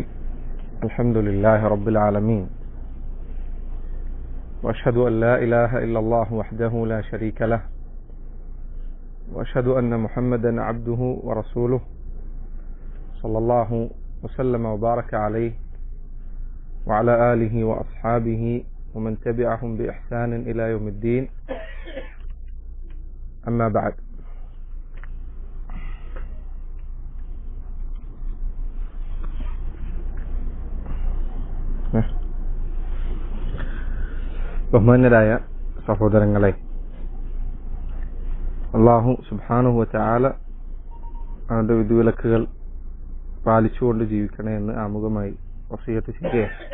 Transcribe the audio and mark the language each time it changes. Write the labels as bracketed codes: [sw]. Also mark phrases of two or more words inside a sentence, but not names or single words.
[ar] الحمد لله رب العالمين، وأشهد أن لا إله إلا الله وحده لا شريك له، وأشهد أن محمدا عبده ورسوله صلى الله وسلم وبارك عليه وعلى آله وأصحابه ومن تبعهم بإحسان إلى يوم الدين. أما بعد. [ml] ബഹുമാന്യരായ സഹോദരങ്ങളെ, അല്ലാഹു [ar] سبحانه وتعالى [ml] അവന്റെ വിധിവിലക്കുകൾ പാലിച്ചുകൊണ്ട് ജീവിക്കണേ എന്ന് ആമുഖമായി വസിയത്ത് ചെയ്യുകയാണ്.